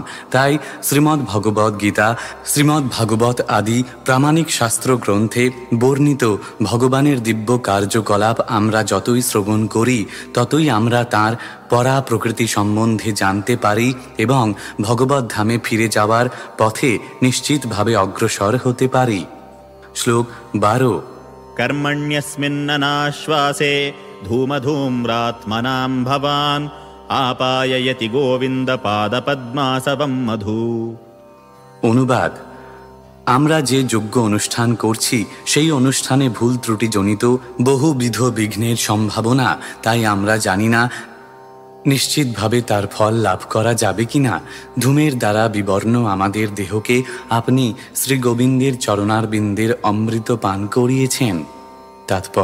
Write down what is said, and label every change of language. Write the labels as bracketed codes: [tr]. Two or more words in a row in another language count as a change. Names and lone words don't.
[bn] তাই শ্রীমদ্ ভগবদ গীতা, শ্রীমদ্ ভাগবত আদি প্রামাণিক শাস্ত্র গ্রন্থে বর্ণিত ভগবানের দিব্য কার্যকলাপ আমরা যতই শ্রবণ করি ততই আমরা তাঁর পরা প্রকৃতি সম্বন্ধে জানতে পারি এবং ভগবত ধামে ফিরে যাওয়ার পথে নিশ্চিতভাবে অগ্রসর হতে পারি। শ্লোক 12। [sa] कर्मण्यस्मिन्ननाश्वासे धूमधूम्रात्मनां भवान् आपाययति गोविन्दपादपद्मासवं मधु। [bn] অনুবাদ: আমরা যে যজ্ঞ অনুষ্ঠান করছি সেই অনুষ্ঠানে ভুল ত্রুটিজনিত বহুবিধ বিঘ্নের সম্ভাবনা, তাই আমরা জানি না নিশ্চিতভাবে তার ফল লাভ করা যাবে কিনা। ধূমের দ্বারা বিবর্ণ আমাদের দেহকে আপনি শ্রী গোবিন্দের চরণারবিন্দের অমৃত পান করিয়েছেন।